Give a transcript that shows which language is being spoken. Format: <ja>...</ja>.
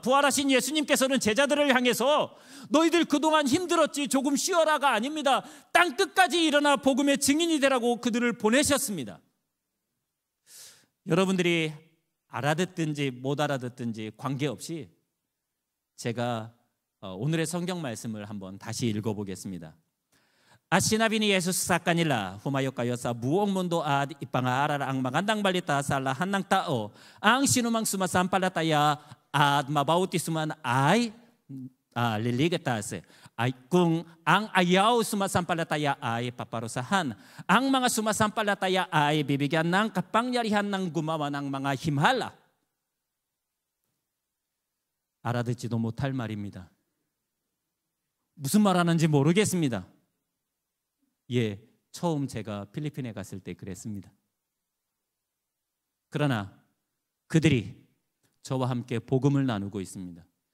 <ko>부활하신 예수님께서는 제자들을 향해서 너희들 그동안 힘들었지 조금 쉬어라가 아닙니다. 땅 끝까지 일어나 복음의 증인이 되라고 그들을 보내셨습니다. 여러분들이 알아듣든지 못 알아듣든지 관계없이 제가 오늘의 성경 말씀을 한번 다시 읽어보겠습니다.</ko> <tl>Asinabi ni Jesus sa kanila, humayo kayo sa buong mundo at ipangaral ang magandang balita sa lahat ng tao. Ang sinumang sumasampalataya at mabautisman ay liligtas. Ay kung ang ayaw sumasampalataya ay paparusahan. Ang mga sumasampalataya ay bibigyan ng kapangyarihan ng gumawa ng mga himhala.</tl> <ko>알아듣지도 못할 말입니다. 무슨 말하는지 모르겠습니다. 처음 제가 필리핀에 갔을 때 그랬습니다. 그러나 그들이 저와 함께 복음을 나누고 있습니다.</ko>